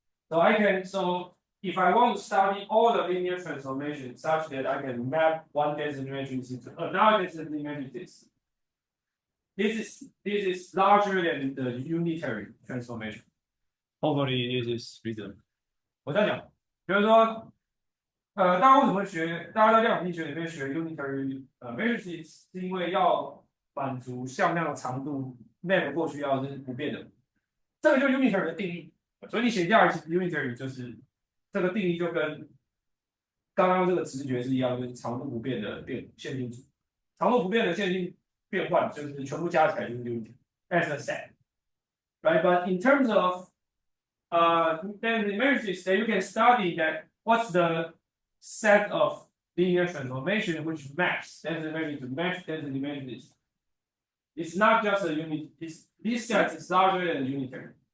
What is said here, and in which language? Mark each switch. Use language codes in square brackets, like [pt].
[en] So if I want to study all the linear transformations such that I can map one density matrix into another density matrix, this is larger than the unitary transformation. Hopefully this is reasonable. [zh] 我再讲，比如说，大家为什么学？大家在量子力学里面学 unitary matrices，是因为要满足向量的长度 map 过去要是不变的。这个就是 unitary 的定义，所以你写下来，其实 unitary 就是这个定义就跟刚刚这个直觉是一样，就是长度不变的线性组，长度不变的线性变换就是全部加起来就是 [en] unitary as a set, right? But in terms of then the matrices, then you can study that what's the set of linear transformation which maps density matrix to match density matrices. It's not just a unit. This set is larger than unitary.